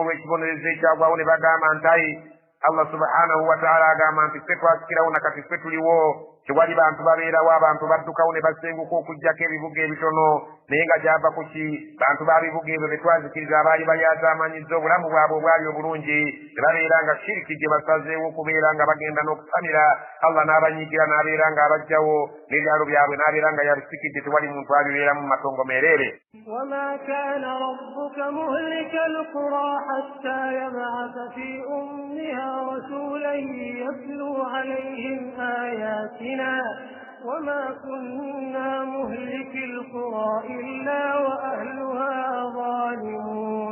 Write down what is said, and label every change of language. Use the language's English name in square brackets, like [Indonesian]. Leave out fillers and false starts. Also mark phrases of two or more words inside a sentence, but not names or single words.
[Ganda] olw'ekibonerezo ekyagwawo ne bagamba nti [Arabic] الله سبحانه وتعالى [Ganda] agamba nti ffe twasikirawo nakati ffe tuliwo tewali bantu babeerawo abantu baddukawo ne basenguka okuggyako ebibuga ebitono naye nga gyava ku ki bantu b'abibuga ebyo be twazikiriza abaali balyazaamanyiza obulamu bwabwe obwali obulungi ne babeera nga shiriki gye basazeewo okubeera nga bagenda n'okusamira Allah n'abanyiigira n'abeera nga abajjawo n'ebyalo byabwe n'abeera nga yabisikidde tewali muntu abibeeramu mu matongo meereere. [Arabic] وما كان ربك مهلك القرى حتى يبعث في أمها رسولا يتلو عليهم آياتنا وما كنا مهلك القرى إلا وأهلها ظالمون.